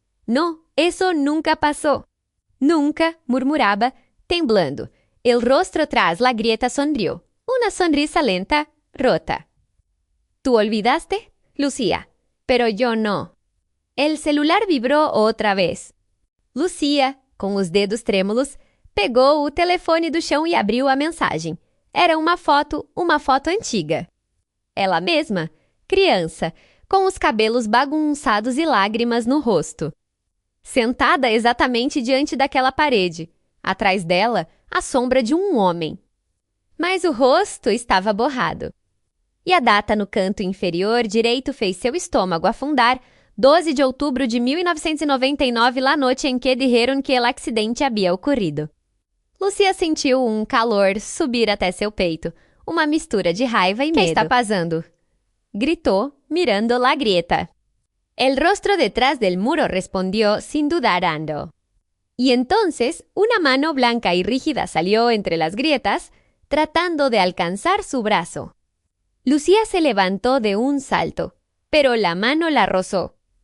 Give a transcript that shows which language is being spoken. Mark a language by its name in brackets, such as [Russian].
[Spanish] «No, eso nunca pasó». «Nunca», murmuraba, temblando. El rostro tras la grieta sonrió. Una sonrisa lenta, rota. «¿Tú olvidaste, Lucía? Pero yo no». El celular vibró otra vez. [Portuguese] Lucía, com os dedos trêmulos, pegou o telefone do chão e abriu a mensagem. Era uma foto antiga. Ela mesma, criança, com os cabelos bagunçados e lágrimas no rosto. Sentada exatamente diante daquela parede. Atrás dela, a sombra de um homem. Mas o rosto estava borrado. E a data no canto inferior direito fez seu estômago afundar, 12 de outubro de 1999, la noite em que [Spanish] dijeron que el accidente [Portuguese] havia ocorrido. Lucía sentiu um calor subir até seu peito, uma mistura de raiva e medo. «Que está passando?» Gritou, [Spanish] mirando la grieta. El rostro detrás del muro respondió sin dudar. Y entonces una mano blanca y rígida salió entre las grietas, tratando de alcanzar su brazo. Lucía se levantó de un salto, pero la mano la rozó.